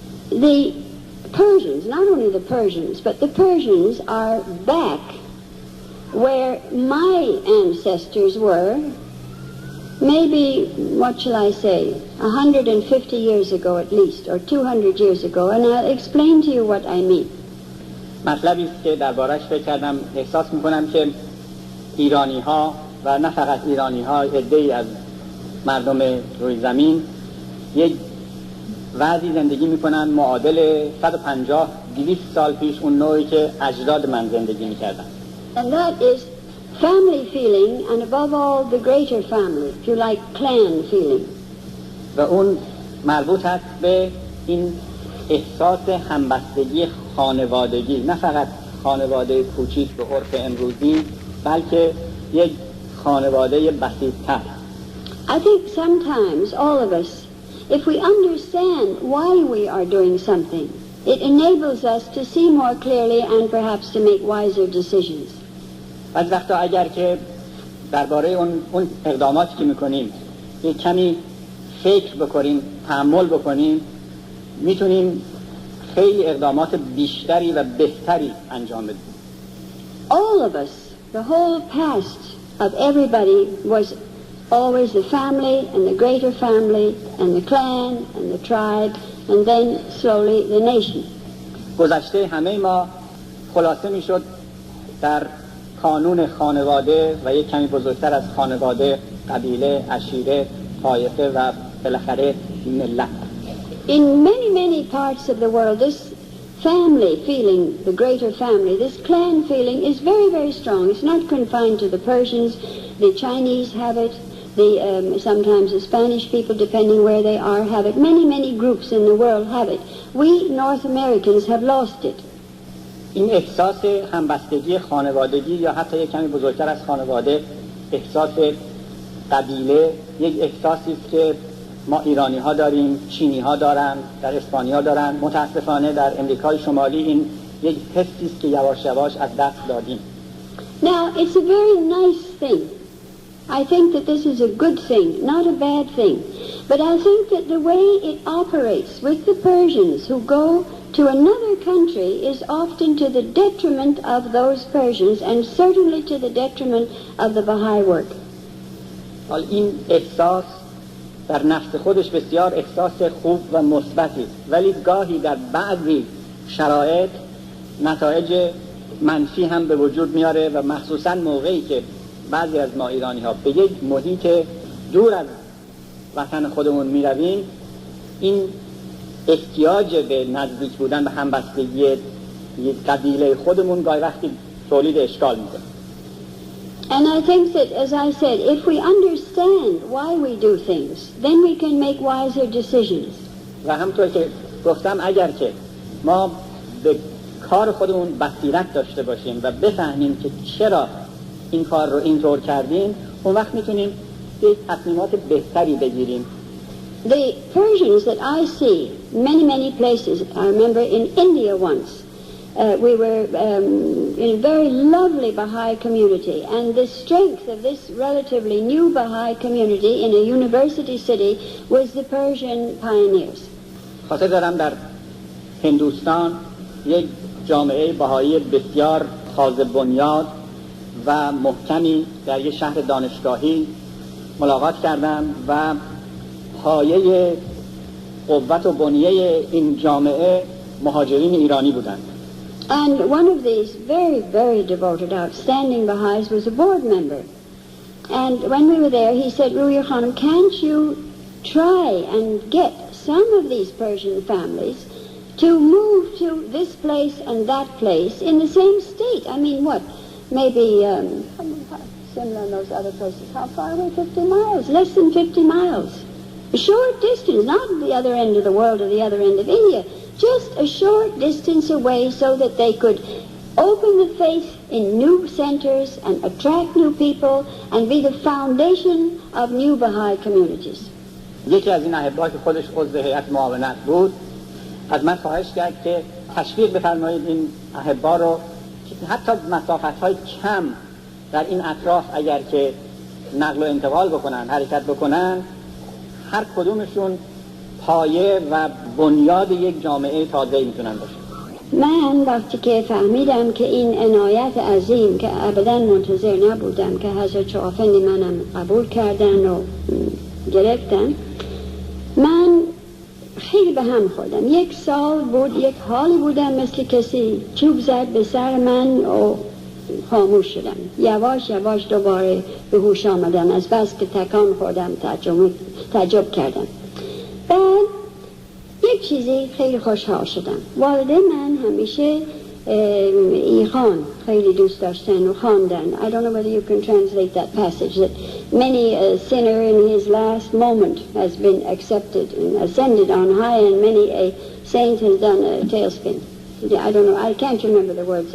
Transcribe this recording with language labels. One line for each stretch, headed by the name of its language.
English: The Persians, not only the Persians, but the Persians are back where my ancestors were, maybe, what shall I say, 150 years ago at least, or 200 years ago, and I'll explain to you what I mean.
Persian: مطلبی است که دربارش فکر کردم، احساس میکنم که ایرانی ها و نه فقط ایرانی ها، عده‌ای از مردم روی زمین یک وضعی زندگی میکنن معادل 150-200 سال پیش اون نوعی که اجداد من زندگی میکردن.
English: And that is family feeling, and above all the greater family, if you like, clan feeling.
Persian: و اون مربوط هست به این احساس همبستگی خانوادگی، نه فقط خانواده کوچیک به عرف امروزی، بلکه یک خانواده بسیط‌تر.
English: I think sometimes all of us, if we understand why we are doing something, it enables us to see more clearly and perhaps to make wiser decisions.
Persian: از وقتا اگر که درباره اون اقداماتی که میکنیم یک کمی فکر بکنیم، تأمل بکنیم، میتونیم خیلی اقدامات بیشتری و بهتری انجام بدیم.
English: All of us, the whole past of everybody was always the family and the greater family and the clan and the tribe and then slowly the nation.
Persian: گذشته همه ما خلاصه میشد در کانون خانواده و یک کمی بزرگتر از خانواده، قبیله، عشیره، طایفه و بالاخره ملت.
English: In many parts of the world, this family feeling, the greater family, this clan feeling is very strong. It's not confined to the Persians. The Chinese have it. Sometimes the Spanish people, depending where they are, have it. Many groups in the world have it. We North Americans have lost it.
Persian: این احساس همبستگی خانوادگی یا حتی یک کمی بزرگتر از خانواده، احساس قبیله، یک احساسی است که ما ایرانی ها داریم، چینی ها دارن، در اسپانیا دارن، متاسفانه در امریکای شمالی این یک حسی است که یواش یواش از دست دادیم.
English: Now it's a very nice thing. I think that this is a good thing, not a bad thing. But I think that the way it operates with the Persians who go to another country is often to the detriment of those Persians and certainly to the detriment of the Baha'i work.
Persian: حال این احساس در نفس خودش بسیار احساس خوب و مثبتی است، ولی گاهی در بعضی شرایط نتایج منفی هم به وجود میاره و مخصوصا موقعی که بعضی از ما ایرانی ها به یک محیط دور از وطن خودمون میرویم، این احتیاج به نزدیک بودن به همبستگی قبیله خودمون گاهی وقتی تولید اشکال میکنه.
English: And I think that, as I said, if we understand why we do things, then we can make wiser decisions.
Persian: و همونطور که گفتم اگر که ما به کار خودمون بصیرت داشته باشیم و بفهمیم که چرا این کار رو اینطور کردیم، اون وقت میتونیم یک تصمیمات بهتری بگیریم.
English: The Persians that I see many places, I remember in India once, we were in a very lovely Baha'i community, and the strength of this relatively new Baha'i community in a university city was the Persian pioneers.
Persian: خاطر دارم در هندوستان یک جامعه بهایی بسیار تازه بنیاد و محکمی در یک شهر دانشگاهی ملاقات کردم و پایه قوت و بنیه این جامعه مهاجرین ایرانی بودند.
English: And one of these very, very devoted, outstanding Baha'is was a board member. And when we were there, he said, Ruhiyyih Khanum, can't you try and get some of these Persian families to move to this place and that place in the same state? I mean, what? Maybe similar in those other places. How far away? 50 miles. Less than 50 miles. A short distance, not the other end of the world or the other end of India. Just a short distance away so that they could open the faith in new centers and attract new people and be the foundation of new Baha'i communities.
Persian: یکی از این احبا که خودش عضو هیئت معاونت بود از من خواهش کرد که تشویق بفرمایید این احبا رو که حتی مسافت‌های کم در این اطراف اگر که نقل و انتقال بکنن، حرکت بکنن، هر کدومشون پایه و بنیاد یک جامعه تازه‌ای میتونن باشن. من وقتی که فهمیدم که این عنایت عظیم که ابدا منتظر نبودم که حضرت افندی منم قبول کردن و گرفتن، من خیلی به هم خوردم. یک سال بود، یک حالی بودم مثل کسی چوب زد به سر من و خاموش شدم. یواش یواش دوباره به هوش آمدم از بس که تکان خوردم، تعجب کردم. بعد یک چیزی خیلی خوشحال شدم. والده من همیشه ایخان خیلی دوست داشتن و خواندن.
English: I don't know whether you can translate that passage that many a sinner in his last moment has been accepted and ascended on high and many a saint has done a tailspin. I don't know, I can't remember the words.